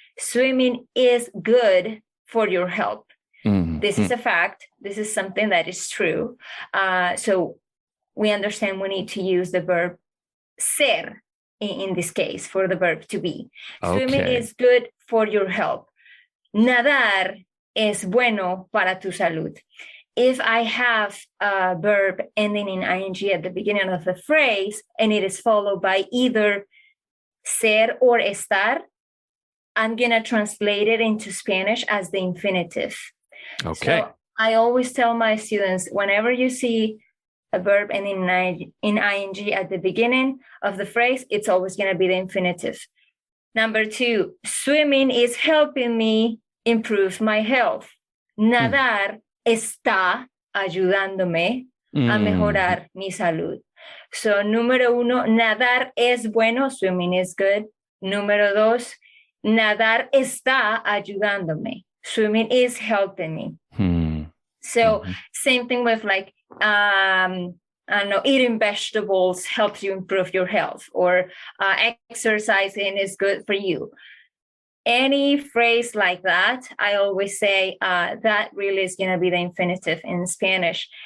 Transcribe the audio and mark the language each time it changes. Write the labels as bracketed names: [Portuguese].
[English] Swimming is good for your health. This is a fact. This is something that is true. So we understand we need to use the verb ser in this case for the verb to be. Okay. Swimming is good for your health. [Spanish] Nadar es bueno para tu salud. [English] If I have a verb ending in ing at the beginning of the phrase and it is followed by either ser or estar, I'm going to translate it into Spanish as the infinitive. Okay. So I always tell my students, whenever you see a verb ending in ing at the beginning of the phrase, it's always going to be the infinitive. Number 2, swimming is helping me improve my health. [Spanish] Nadar está ayudándome a mejorar mi salud. [English] So, [Spanish] número 1, nadar es bueno, [English] swimming is good. [Spanish] Número 2, nadar está ayudándome. [English] Swimming is helping me. So same thing with like, I don't know, eating vegetables helps you improve your health, or exercising is good for you. Any phrase like that, I always say that really is going to be the infinitive in Spanish.